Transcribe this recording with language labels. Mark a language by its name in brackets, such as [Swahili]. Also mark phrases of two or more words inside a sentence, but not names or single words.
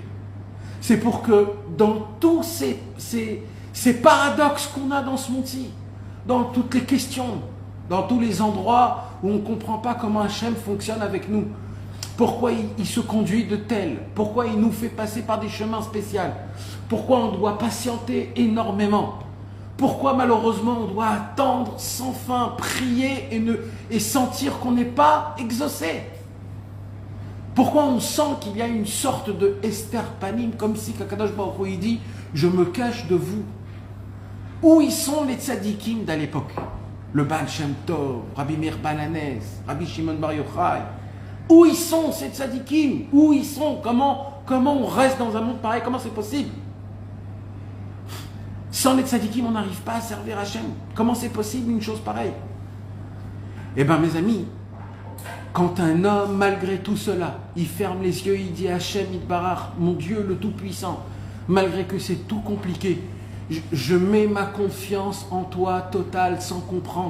[French] C'est pour que dans tous ces paradoxes qu'on a dans ce monde-ci, dans toutes les questions, dans tous les endroits où on ne comprend pas comment Hachem fonctionne avec nous, pourquoi il se conduit de tel, pourquoi il nous fait passer par des chemins spéciaux, pourquoi on doit patienter énormément, pourquoi malheureusement on doit attendre sans fin, prier et sentir qu'on n'est pas exaucé. Pourquoi on sent qu'il y a une sorte de [Hebrew] הסתר פנים, [French] comme si [Hebrew] קדוש ברוך הוא [French] dit « Je me cache de vous ». Où ils sont les tzadikim d'à l'époque? Le Baal Shem Tov, Rabbi Meir Balanes, Rabbi Shimon Bar Yochai. Où ils sont ces tzadikim? Où ils sont? Comment on reste dans un monde pareil? Comment c'est possible? Sans les tzadikim, on n'arrive pas à servir Hachem. Comment c'est possible une chose pareille? Eh bien, mes amis, quand un homme, malgré tout cela, il ferme les yeux, il dit [Hebrew] השם יתברך, [French] mon Dieu le Tout-Puissant, malgré que c'est tout compliqué, je mets ma confiance en toi totale sans comprendre.